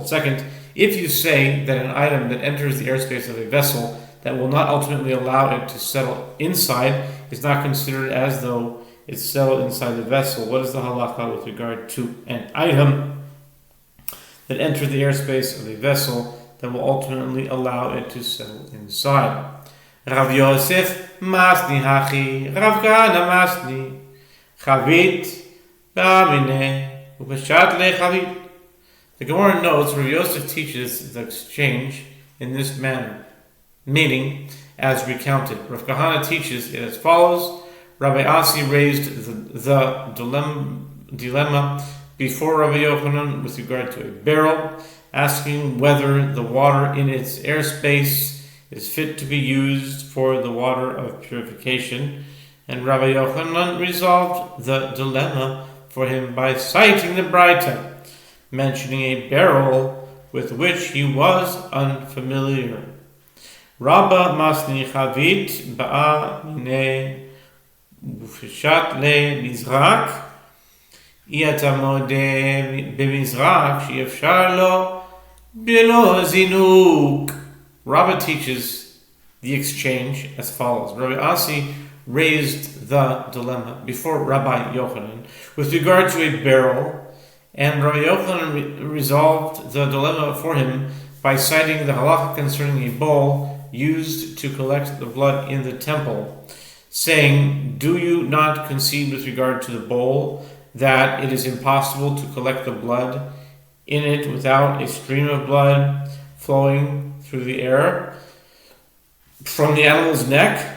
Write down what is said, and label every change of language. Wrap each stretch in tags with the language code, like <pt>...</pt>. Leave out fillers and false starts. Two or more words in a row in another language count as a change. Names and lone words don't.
<en>Second, if you say that an item that enters the airspace of a vessel that will not ultimately allow it to settle inside is not considered as though it's settled inside the vessel, what is the halacha with regard to an item that enters the airspace of a vessel that will ultimately allow it to settle inside?</en> <arc>רב יוסף מתני הכי, רב כהנא מתני, חבית בעא מיניה ופשט ליה חבית.</arc> <en>The Gemara notes Rav Yosef teaches the exchange in this manner, meaning as recounted. Rav Kahana teaches it as follows. Rabbi Asi raised the dilemma before Rabbi Yochanan with regard to a barrel, asking whether the water in its airspace is fit to be used for the water of purification, and Rabbi Yochanan resolved the dilemma for him by citing the Braita, mentioning a barrel with which he was unfamiliar.</en> <arc>רבה מתני חבית בעא מיניה ופשט ליה מזרק אי אתה מודה במזרק שאי אפשר לו בלא זינוק.</arc> <en>Rabba teaches the exchange as follows. Rabbi Asi raised the dilemma before Rabbi Yochanan with regard to a barrel, and Rabbi Yochanan resolved the dilemma for him by citing the halacha concerning a bowl used to collect the blood in the temple, saying, do you not concede with regard to the bowl that it is impossible to collect the blood in it without a stream of blood flowing through the air from the animal's neck?</en>